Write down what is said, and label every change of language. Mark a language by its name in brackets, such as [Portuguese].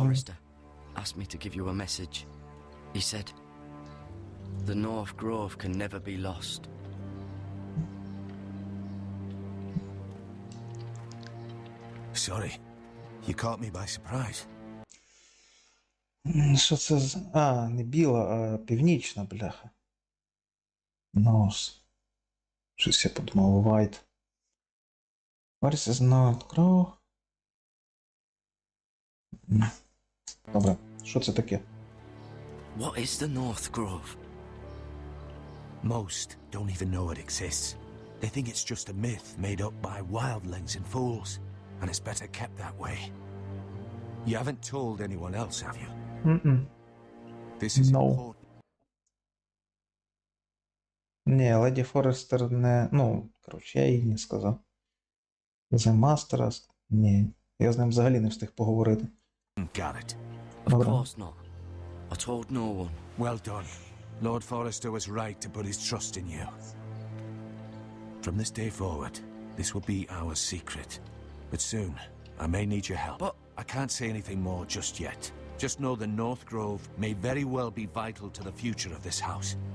[English] Forrester asked me to give you a message. He said, the North Grove can never be lost. Sorry, you caught me by surprise. [Ukrainian] Що це за... А, не біла, а північна, бляха. Нос. Щось я подумав, White. [English] Where is not grow? [Ukrainian] Добре, що це таке? [English] What is the North Grove? Most don't even know it exists. They think it's just a myth made up by wildlings and fools, and it's better kept that way. You haven't told anyone else, have you? Mm-mm. This is No. important. [Ukrainian] Ні, Леді Форестер не... Ну, коротше, я їй не сказав. [English] The Masters? Ні. [Ukrainian] Я з ним взагалі не встиг поговорити. [English] Got it. Of Hold on. course not. I told no one. Well done. Lord Forrester was right to put his trust in you. From this day forward, this will be our secret. But soon, I may need your help. But- I can't say anything more just yet. Just know the North Grove may very well be vital to the future of this house.